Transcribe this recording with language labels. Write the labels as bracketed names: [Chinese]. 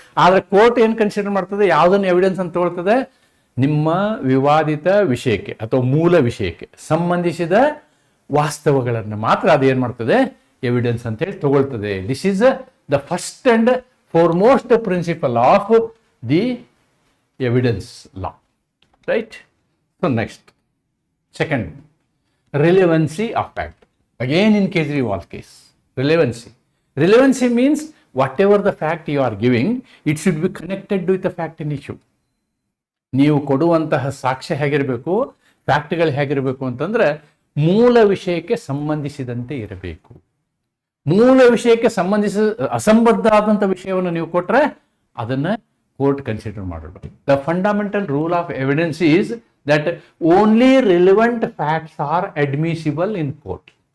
[Kannada] ಆದ್ರೆ ಕೋರ್ಟ್ ಏನ್ ಕನ್ಸಿಡರ್ ಮಾಡ್ತದೆ, ಯಾವುದನ್ನು ಎವಿಡೆನ್ಸ್ ಅಂತ ತಗೊಳ್ತದೆ, ನಿಮ್ಮ ವಿವಾದಿತ ವಿಷಯಕ್ಕೆ ಅಥವಾ ಮೂಲ ವಿಷಯಕ್ಕೆ ಸಂಬಂಧಿಸಿದ ವಾಸ್ತವಗಳನ್ನು ಮಾತ್ರ ಅದೇನ್ ಮಾಡ್ತದೆ, ಎವಿಡೆನ್ಸ್ ಅಂತ ಹೇಳಿ ತಗೊಳ್ತದೆ. [English] This is the first and foremost principle of the evidence law, right? So next, second, relevancy of fact. Again in Kejriwal case, relevancy means whatever the fact you are giving, it should be connected with the fact in issue. [Kannada] ನೀವು ಕೊಡುವಂತಹ ಸಾಕ್ಷ್ಯ ಹೇಗಿರಬೇಕು, ಫ್ಯಾಕ್ಟ್ಗಳು ಹೇಗಿರಬೇಕು ಅಂತಂದ್ರೆ, ಮೂಲ ವಿಷಯಕ್ಕೆ ಸಂಬಂಧಿಸಿದಂತೆ ಇರಬೇಕು. ಮೂಲ ವಿಷಯಕ್ಕೆ ಅಸಂಬದ್ಧ ಆದಂಥ ವಿಷಯವನ್ನು ನೀವು ಕೊಟ್ರೆ ಅದನ್ನ ಕೋರ್ಟ್ ಕನ್ಸಿಡರ್ ಮಾಡಬೇಕು. [English] The fundamental rule of evidence is that only relevant facts are admissible in court.